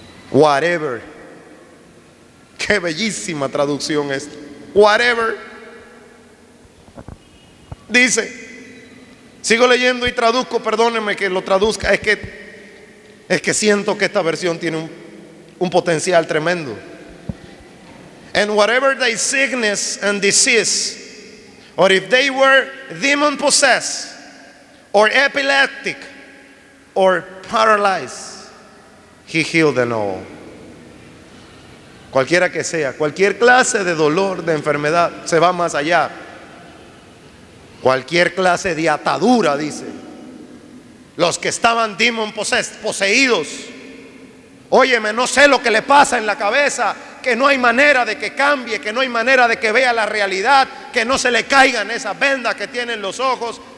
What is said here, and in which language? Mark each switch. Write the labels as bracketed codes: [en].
[es] Whatever. Qué bellísima traducción esta. Whatever. Dice. Sigo leyendo y traduzco. Perdónenme que lo traduzca. Es que siento que esta versión tiene un potencial tremendo. [en] And whatever their sickness and disease, or if they were demon possessed, or epileptic, or paralyzed, he healed them all. [es] Cualquiera que sea, cualquier clase de dolor, de enfermedad, se va más allá. Cualquier clase de atadura, dice. Los que estaban demon poseídos. Óyeme, no sé lo que le pasa en la cabeza, que no hay manera de que cambie, que no hay manera de que vea la realidad, que no se le caigan esas vendas que tienen los ojos.